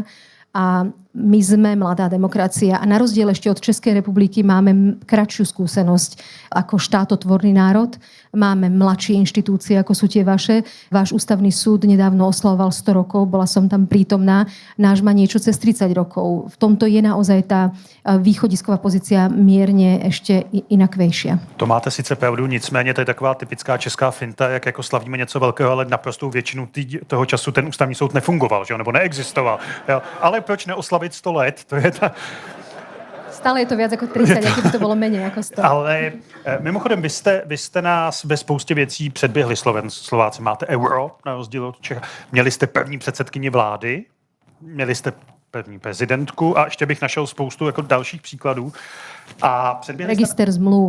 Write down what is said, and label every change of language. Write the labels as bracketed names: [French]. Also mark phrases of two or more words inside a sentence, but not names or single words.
[Slovak] A my sme mladá demokracia a na rozdiel ešte od Českej republiky máme kratšiu skúsenosť ako štátotvorný národ. Máme mladšie inštitúcie, ako sú tie vaše. Váš ústavný súd nedávno oslavoval 100 rokov, bola som tam prítomná. Náš má niečo cez 30 rokov. V tomto je naozaj tá východisková pozícia mierne ešte inakvejšia. [Czech] To máte sice pravdu, nicméně to je taková typická česká finta, jak jako slavíme něco velkého, ale naprostou většinu toho času ten ústavní soud nefungoval, že? Nebo neexistoval. Jo? Ale proč neoslavit 100 let? To je ta... [Slovak] Stále je to viac ako 30, ako by to bolo menej ako 100. [Czech] Ale mimochodem, vy jste nás ve spoustě věcí předběhli Slováci. Máte euro, na rozdíl od Čech. Měli jste první předsedkyni vlády, měli jste první prezidentku a ještě bych našel spoustu jako dalších příkladů. A předběhli [Slovak] Register zmluv.